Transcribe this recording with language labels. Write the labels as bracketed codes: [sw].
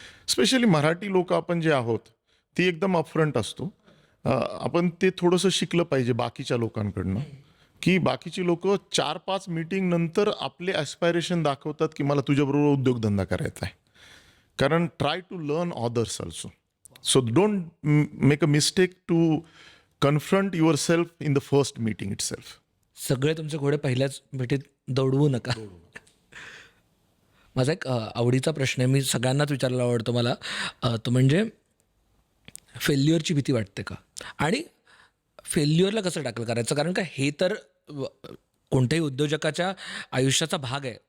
[mr] Specially Marathi लोक आपण जे आहोत ती एकदम अपफ्रंट असतो. आपण ते थोडंसं शिकलं पाहिजे बाकीच्या लोकांकडनं, की बाकीची लोक 4-5 मीटिंग नंतर आपले ॲस्पायरेशन दाखवतात की मला तुझ्याबरोबर उद्योगधंदा करायचा आहे. [en] कारण try to learn others also. So don't make a mistake to confront yourself in the first meeting itself. [mr] सगळे तुमचे घोडे पहिल्याच भेटीत दौडवू नका. माझा एक आवडीचा प्रश्न आहे, मी सगळ्यांनाच विचारायला आवडतो मला, तो म्हणजे फेल्युअरची भीती वाटते का, आणि फेल्युअरला कसं टॅकल करायचं. कारण का हे तर कोणत्याही उद्योजकाच्या आयुष्याचा भाग आहे.